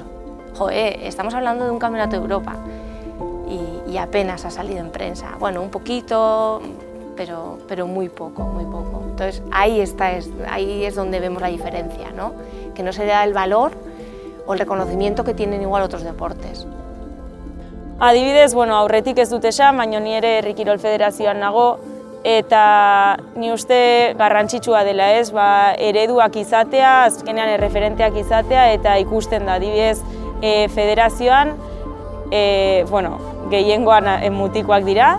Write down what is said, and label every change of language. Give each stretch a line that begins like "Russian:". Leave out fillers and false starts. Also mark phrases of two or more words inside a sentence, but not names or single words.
Spanish: Joder, estamos hablando de un Campeonato de Europa y apenas ha salido en prensa. Bueno, un poquito, pero muy poco. Entonces ahí es donde vemos la diferencia, ¿no? Que no se da el valor o el reconocimiento que tienen igual otros deportes.
Basque: Adibidez, aurretik ez dut esan, baina ni ere Herri Kirol Federazioan nago eta ni uste garrantzitsua dela, ereduak izatea, azkenean erreferenteak izatea eta ikusten da. Adibidez, federazioan, gehiengoan mutikoak dira.